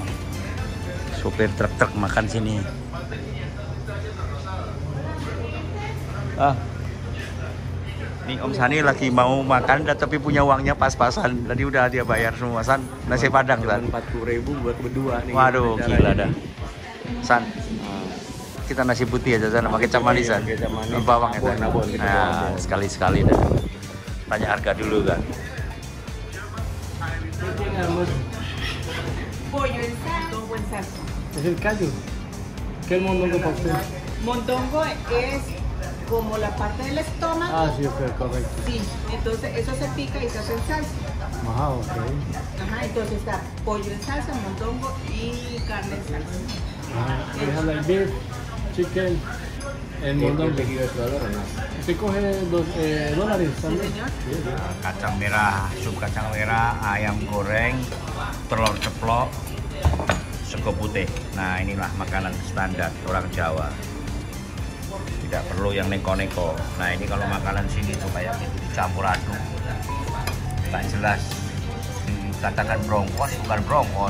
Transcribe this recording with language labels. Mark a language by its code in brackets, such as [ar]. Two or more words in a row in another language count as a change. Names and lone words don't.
[id] Supir truk-truk makan sini. Nih Om Sani lagi mau makan tapi punya uangnya pas-pasan. Tadi udah dia bayar semua. San, nasi padang San. 40.000 buat berdua nih. Waduh, gila dah. San, kita nasi putih aja San, pakai cap manis San. Bawang ya San. Nah, sekali-sekali dah. Tanya harga dulu kan. [es] Pollo en mondongo en salsa. Es el callo. ¿Qué es el mondongo para usted? Mondongo es como la parte del estómago. Ah, sí, ok, correcto. Sí, entonces eso se pica y se hace en salsa. Ajá, ok. Ajá, entonces está pollo en salsa, mondongo y carne en salsa. [en] We have like beef, chicken, and mondongo. [es] ¿Usted coge dólares también? [id] Kacang merah, sup kacang merah, ayam goreng, telur ceplok, sego putih. Nah, inilah makanan standar orang Jawa. Tidak perlu yang neko-neko. Nah, ini kalau makanan sini tuh kayak gitu dicampur aduk. Tak jelas dikatakan brongkos, bukan brongkos.